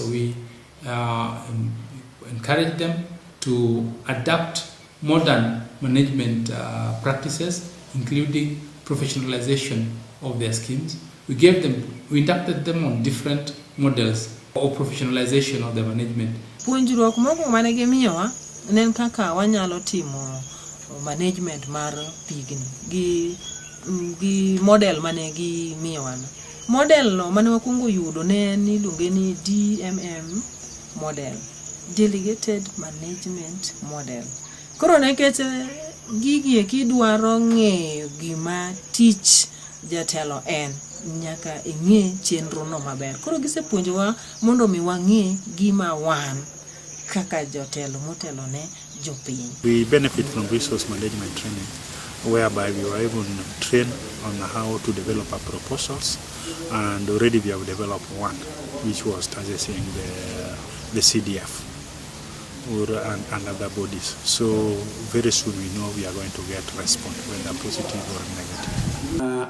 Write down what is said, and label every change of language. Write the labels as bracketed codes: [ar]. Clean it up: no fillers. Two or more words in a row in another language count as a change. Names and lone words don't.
[en] So we encourage them to adapt modern management practices, including professionalization of their schemes. We inducted them on different models of professionalization of their management. [luo] Puonjruok moko mane gimiyowa nen kaka wanyalo timo management mar pigni gi model mane gimiyowa. Model no mane wakungo yudo ne iluonge ni [en] DMM model, Delegated Management Model. [luo] Koro nekech gigi kidwaro ng'eyo gima tich jatelo en nyaka ing'e chenro no maber. Koro gisepuonjowa mondo mi wang'e gima wan kaka jotelo motelo ne jopiny. [en] We benefit from resource management training, whereby we were able to train on how to develop our proposals, and already we have developed one, which was targeting the CDF and other bodies. So very soon we know we are going to get response, whether positive or negative.